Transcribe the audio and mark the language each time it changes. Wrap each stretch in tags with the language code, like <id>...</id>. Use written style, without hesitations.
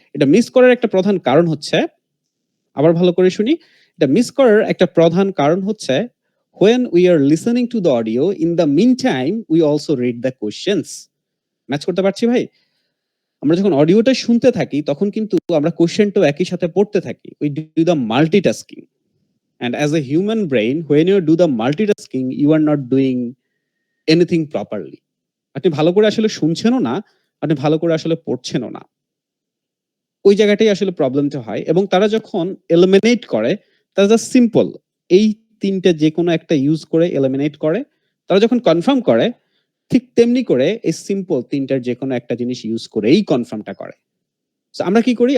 <bn>এটা মিস করার একটা প্রধান কারণ হচ্ছে, আবার ভালো করে শুনি, এটা মিস করার একটা প্রধান কারণ হচ্ছে</bn> <en>when we are listening to the audio, in the meantime we also read the questions.</en> <bn>Match করতে পারছি ভাই? আমরা যখন অডিওটা শুনতে থাকি তখন কিন্তু আমরা কোশ্চেনটাও একই সাথে পড়তে থাকি।</bn> <en>we do the multitasking, and as a human brain when you do the multitasking you are not doing anything properly.</en> <bn>আপনি ভালো করে আসলে শুনছেনও না, আপনি ভালো করে আসলে পড়ছেনও না, ওই জায়গাটাই আসলে প্রবলেমটা হয়। এবং তারা যখন এলিমিনেট করে, তারা জাস্ট সিম্পল এই তিনটে যে কোনো একটা ইউজ করে এলিমিনেট করে। তারা যখন কনফার্ম করে ঠিক তেমনি করে এই সিম্পল তিনটার যে কোনো একটা জিনিস ইউজ করে এই কনফার্মটা করে। সো আমরা কি করি?</bn>